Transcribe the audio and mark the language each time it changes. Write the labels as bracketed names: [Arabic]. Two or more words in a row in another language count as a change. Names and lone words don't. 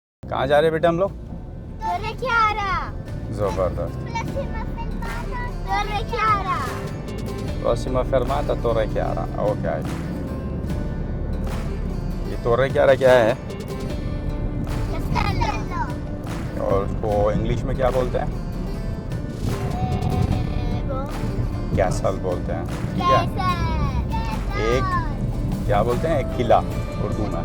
[Hindi] कहाँ जा रहे हैं बेटा हम लोग? Torre ज़बरदस्त। Chiara. [Italian] Prossima fermata Torre Chiara। [Hindi] ओके। ये Torre Chiara क्या है [Italian] Castello. [Hindi] और उसको इंग्लिश में क्या बोलते हैं? कैसल बोलते हैं। ठीक है। एक क्या बोलते हैं? एक किला उर्दू में।